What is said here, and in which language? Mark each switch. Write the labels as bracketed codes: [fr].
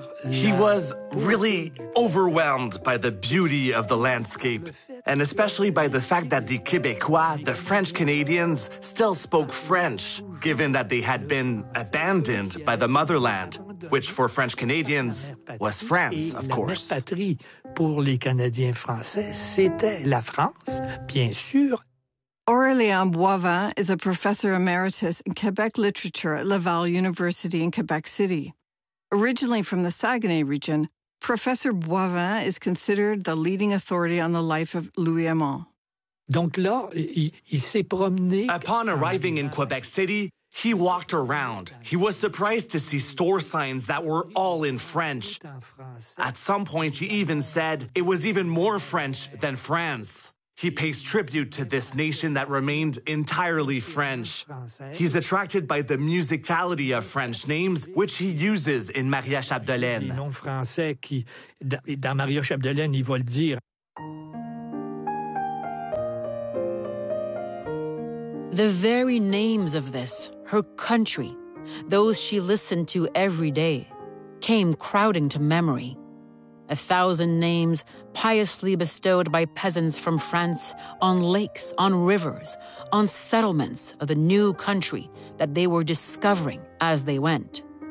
[en] He was really overwhelmed by the beauty of the landscape, and especially by the fact that the Québécois, the French Canadians, still spoke French, given that they had been abandoned by the motherland, which for French Canadians was France, of course. [fr] La patrie pour les Canadiens français, c'était la France, bien sûr. [en] Aurélien Boivin is a professor emeritus in Quebec literature at Laval University in Quebec City. Originally from the Saguenay region, Professor Boivin is considered the leading authority on the life of Louis Aymon. [fr] Donc là, il s'est promené. [en] Upon arriving in Quebec City, he walked around. He was surprised to see store signs that were all in French. At some point, he even said it was even more French than France. He pays tribute to this nation that remained entirely French. He's attracted by the musicality of French names, which he uses in Maria Chapdelaine. [fr] Les noms français qui, dans Maria Chapdelaine, ils veulent dire. [en] The very names of this, her country, those she listened to every day, came crowding to memory. A thousand names piously bestowed by peasants from France on lakes, on rivers, on settlements of the new country that they were discovering as they went.